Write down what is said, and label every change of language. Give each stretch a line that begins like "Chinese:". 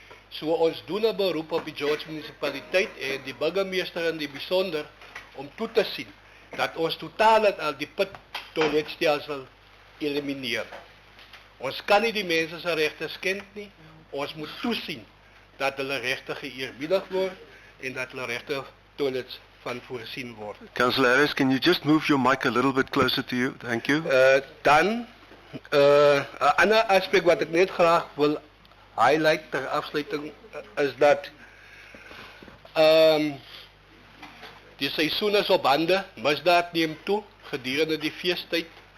Afrikaans: So ons doen 'n beroep op die George Municipaliteit en die burgemeester in die besonder om toe te sien dat ons totaal al die pittoiletstelsel elimineer. Ons kan nie die mense se regte skend nie. Ons moet toesien dat hulle regte geëerbiedig word en dat hulle regte toilets van voorsien word.
English: Councillor Harris, can you just move your mic a little bit closer to you? Thank you.
Afrikaans: Dan 'n ander aspek wat ek net graag wil highlight ter afsluiting is dat die seisoen is op hande, misdaad neem toe gedurende die feestyd.